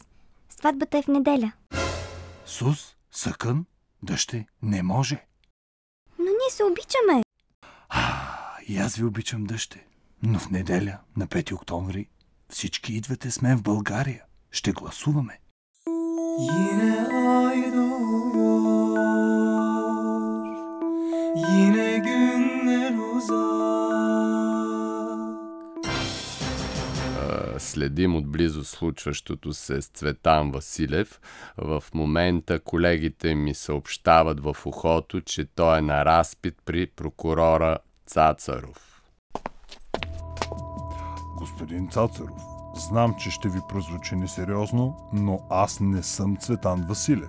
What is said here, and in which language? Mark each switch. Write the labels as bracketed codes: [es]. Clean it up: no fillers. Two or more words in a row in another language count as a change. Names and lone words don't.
[bg] Сватбата е в неделя. [tr] Sus? Sakın? [bg] Дъще? Не може. Но ние се обичаме. И аз ви обичам, дъще. Но в неделя, на 5 октомври, всички идвате с мен в България. Ще гласуваме. [tr] Yine ay doğuyor, yine günler uzak. [bg] Следим отблизо случващото се с Цветан Василев. В момента колегите ми съобщават в ухото, че той е на разпит при прокурора Цацаров. Господин Цацаров, знам, че ще ви прозвучи несериозно, но аз не съм Цветан Василев.